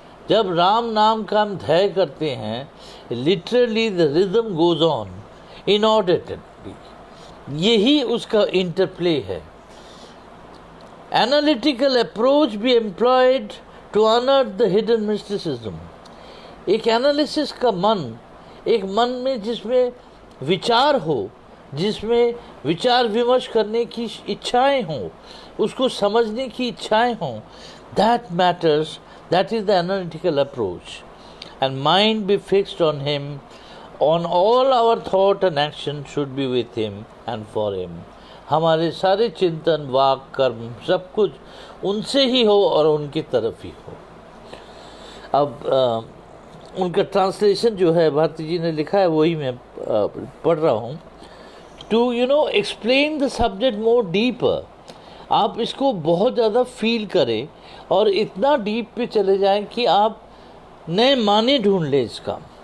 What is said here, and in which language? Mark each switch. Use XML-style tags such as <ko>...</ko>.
<hi>जब राम नाम का हम ध्यान करते हैं,</hi> <en>literally the rhythm goes on inordinately.</en> <hi>यही उसका इंटरप्ले है।</hi> <en>Analytical approach be employed to unearth the hidden mysticism.</en> <hi>एक एनालिसिस का मन, एक मन में जिसमें विचार हो, जिसमें विचार विमर्श करने की इच्छाएं हों, उसको समझने की इच्छाएं हों,</hi> <en>that matters, that is the analytical approach. And mind be fixed on him, on all our thought and action should be with him and for him.</en> <hi>हमारे सारे चिंतन, वाक, कर्म सब कुछ उनसे ही हो और उनकी तरफ ही हो। अब उनका ट्रांसलेशन जो है भारती जी ने लिखा है वही मैं पढ़ रहा हूँ।</hi> <en>to explain the subject more deeper,</en> <hi>आप इसको बहुत ज़्यादा फील करें और इतना डीप पे चले जाएं कि आप नए माने ढूंढ लें इसका।</hi>